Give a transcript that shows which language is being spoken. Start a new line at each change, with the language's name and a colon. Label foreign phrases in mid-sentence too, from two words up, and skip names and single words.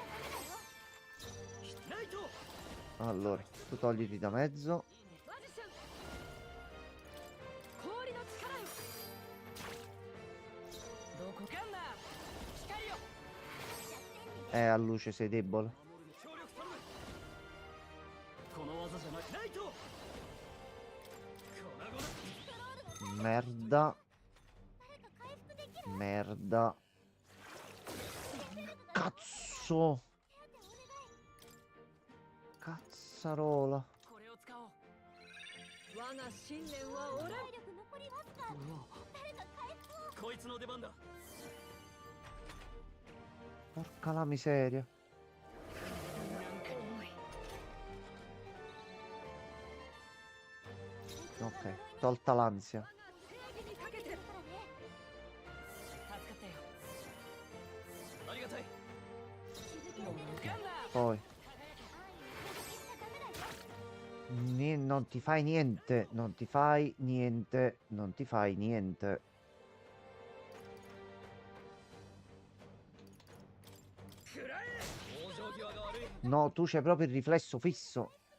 Japanese: ナイト。
Italian: Allora, tu togliti da mezzo.
Japanese: マジシャン。氷の力よ。どこかんな。光よ。
Italian: A luce sei debole.
Japanese: 協力頼む。この技じゃない。ナイト。コラゴだ。
Italian: Merda. Merda. Cazzo. Cazzarola.
Japanese: これを使おう。我が信念は折れん。体力残りわずか。誰か回復を。こいつの出番だ。
Italian: Porca la miseria.
Japanese: 重い。
Italian: Ok, tolta l'ansia.
Japanese: 我が正義にかけて。助かったよ。ありがたい。ガンナー。
Italian: Poi. non ti fai niente, non ti fai niente, non ti fai niente. No, tu c'hai proprio il riflesso fisso.